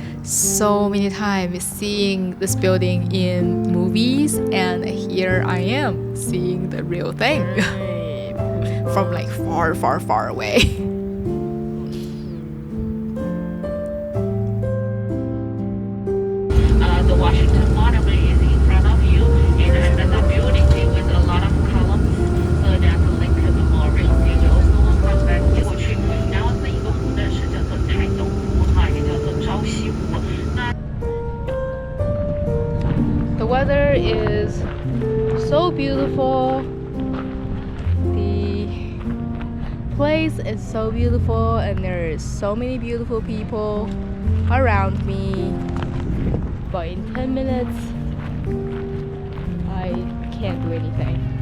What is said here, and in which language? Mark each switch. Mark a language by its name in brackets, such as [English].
[English] So many times seeing this building in movies, and here I am seeing the real thing from like far, far, far away. The Washington Monument is in front of you, and another building with a lot of columns, so that's Lincoln Memorial. We also will come back [Chinese] 过去，然后这一个湖呢是叫做泰斗湖哈，也叫做朝夕湖。那 [English] The weather is so beautiful. place is so beautiful and there is so many beautiful people around me, but in 10 minutes I can't do anything.